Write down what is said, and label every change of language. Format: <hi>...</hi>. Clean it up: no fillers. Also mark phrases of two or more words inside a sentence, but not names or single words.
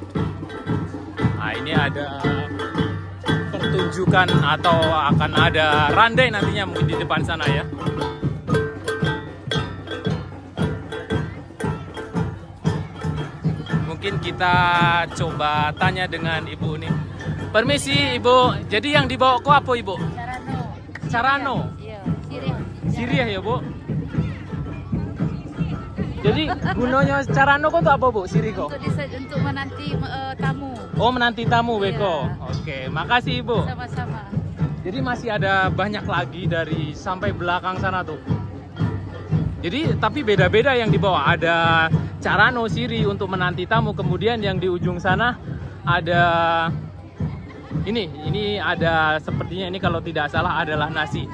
<id>Nah, ini ada pertunjukan atau akan ada randai nantinya mungkin di depan sana ya. Mungkin kita coba tanya dengan ibu nih. Permisi ibu, jadi yang dibawa kok apa ibu? Carano. Carano? Iya, sirih. Siriah ya bu? Jadi gunanya carano kok tuh apa bu? Sirih kok? Untuk menanti tamu. Oh, menanti tamu Beko. Iya. Oke, makasih ibu. Sama-sama. Jadi masih ada banyak lagi dari sampai belakang sana tuh. Jadi tapi beda-beda yang dibawa. Ada carano siri untuk menanti tamu. Kemudian yang di ujung sana ada ini ada sepertinya ini kalau tidak salah adalah nasi.</id>